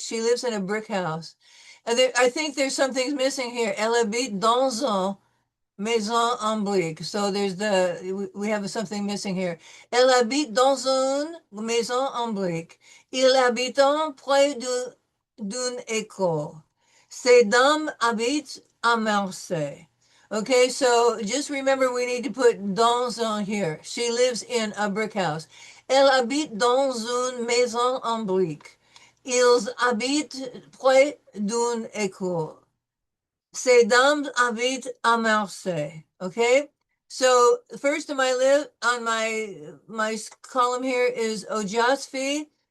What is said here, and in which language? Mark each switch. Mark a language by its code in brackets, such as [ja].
[en] She lives in a brick house. I think there's some things missing here. [fr] Elle habite dans une maison en brique. [en] So we have something missing here. [fr] Elle habite dans une maison en brique. Ils habitent près d'une école. Ces dames habitent à Marseille. [en] Okay, so just remember we need to put dans on here. She lives in a brick house. [fr] Elle habite dans une maison en brique. Ils habitent près d'une école. Ces dames habitent à Marseille. [en] Okay, so first on my list on my column here is Ojasfi.